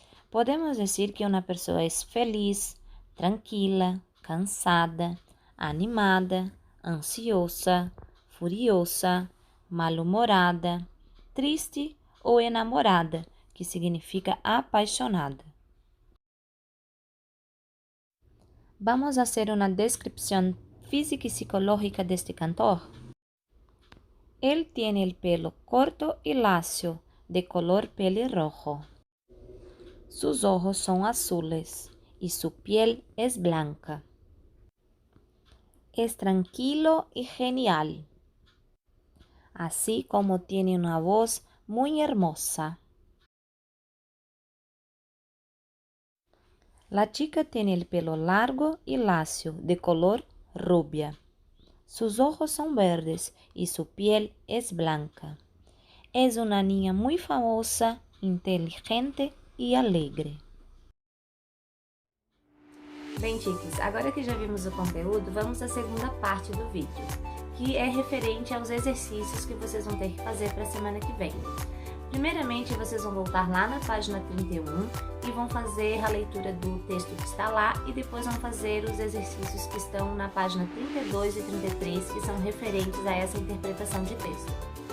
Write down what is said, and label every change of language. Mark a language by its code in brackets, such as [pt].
[pt] Podemos dizer que uma pessoa é feliz, tranquila, cansada, animada, ansiosa, furiosa, mal-humorada, triste ou enamorada, que significa apaixonada. [es] Vamos a hacer una descripción física y psicológica de este cantor. Él tiene el pelo corto y lacio, de color pelirrojo. Sus ojos son azules y su piel es blanca. Es tranquilo y genial, así como tiene una voz muy hermosa. La chica tiene el pelo largo y lacio, de color rubia. Sus ojos son verdes y su piel es blanca. Es una niña muy famosa, inteligente e alegre. [pt] Bem, chicos, agora que já vimos o conteúdo, vamos à segunda parte do vídeo, que é referente aos exercícios que vocês vão ter que fazer para a semana que vem. Primeiramente, vocês vão voltar lá na página 31 e vão fazer a leitura do texto que está lá e depois vão fazer os exercícios que estão na página 32 e 33, que são referentes a essa interpretação de texto.